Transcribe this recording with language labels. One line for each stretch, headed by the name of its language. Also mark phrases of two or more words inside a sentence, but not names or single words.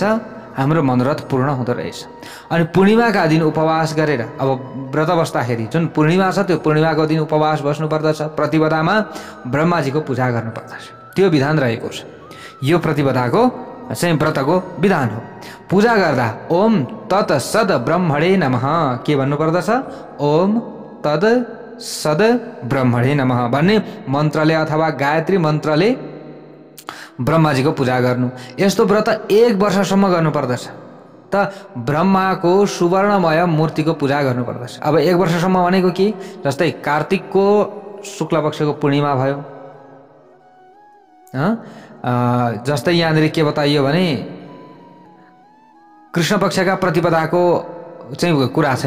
Nepali: हाम्रो मनोरथ पूर्ण हुँदो रहेछ। अनि पूर्णिमाका दिन उपवास गरेर, अब व्रत बस्दाखेरि जुन पूर्णिमा छ त्यो पूर्णिमाको दिन उपवास बस्नुपर्दछ। प्रतिपदामा ब्रह्माजीको पूजा गर्नुपर्दछ, त्यो विधान रहेको छ। यो प्रतिपदाको चाहिँ व्रतको विधान हो। पूजा गर्दा
Sanskrit: ओम तत् सद ब्रह्मणे नमः
Nepali: के भन्नुपर्दछ?
Sanskrit: ओम तद सद ब्रह्मणे नमः
Nepali: भन्ने मन्त्रले अथवा गायत्री मन्त्रले ब्रह्माजीको पूजा गर्नु। यस्तो व्रत 1 वर्षसम्म गर्नुपर्दछ। त ब्रह्माको सुवर्णमय मूर्तिको पूजा गर्नुपर्दछ। अब 1 वर्षसम्म भनेको के? जस्तै कार्तिकको शुक्ल पक्षको पूर्णिमा भयो, जस्तै यहाँनिर के बताइयो भने कृष्ण पक्षका प्रतिपदाको चाहिँ कुरा छ।